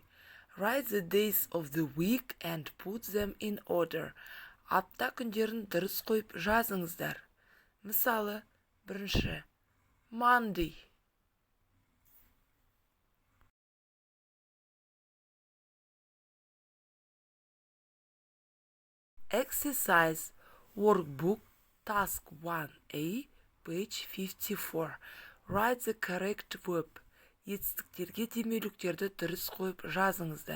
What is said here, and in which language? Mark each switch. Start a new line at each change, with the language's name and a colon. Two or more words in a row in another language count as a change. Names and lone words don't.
English: Write the days of the week and put them in order.
Kazakh: Апта күндерін дұрыс қойып жазыңыздар. Мысалы, бірінші Monday.
English: Exercise Workbook Task 1A Page 54. Write the correct verb.
Kazakh: Етістіктерге демеуліктерді дұрыс қойып жазыңыздар.